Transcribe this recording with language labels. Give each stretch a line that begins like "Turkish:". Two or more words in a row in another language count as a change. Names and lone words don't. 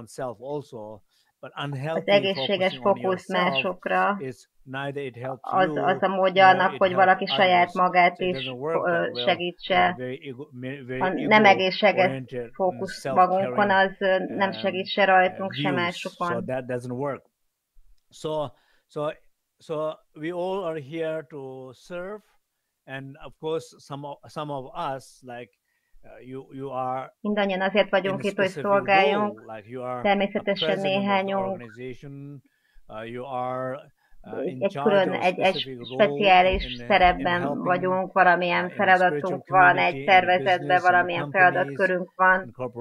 Hungarian: Az egészséges fókusz másokra az a módja annak, hogy valaki saját magát is segítse. A nem egészséges fókusz magunkon, az nem segít se rajtunk, se másokon.
English: So we all are here to serve, and of course some of us like you are.
Hungarian: Mindannyian azért vagyunk itt, hogy szolgáljunk. Természetesen néhányunk egy speciális szerepben vagyunk, valamilyen feladatunk van, egy szervezetben valamilyen feladatkörünk van,